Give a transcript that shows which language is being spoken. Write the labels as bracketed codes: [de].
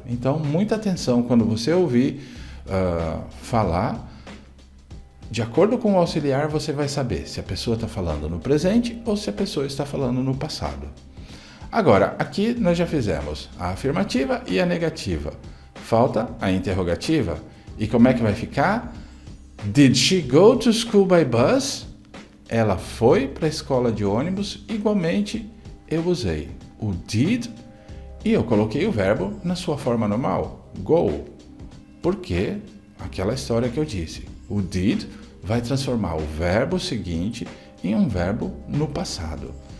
[pt] Então, muita atenção quando você ouvir falar. De acordo com o auxiliar, você vai saber se a pessoa está falando no presente ou se a pessoa está falando no passado. Agora, aqui nós já fizemos a afirmativa e a negativa. Falta a interrogativa. E como é que vai ficar? [en] Did she go to school by bus? [pt] Ela foi para a escola de ônibus. Igualmente, eu usei o did e eu coloquei o verbo na sua forma normal, go. Porque aquela história que eu disse, o did vai transformar o verbo seguinte em um verbo no passado.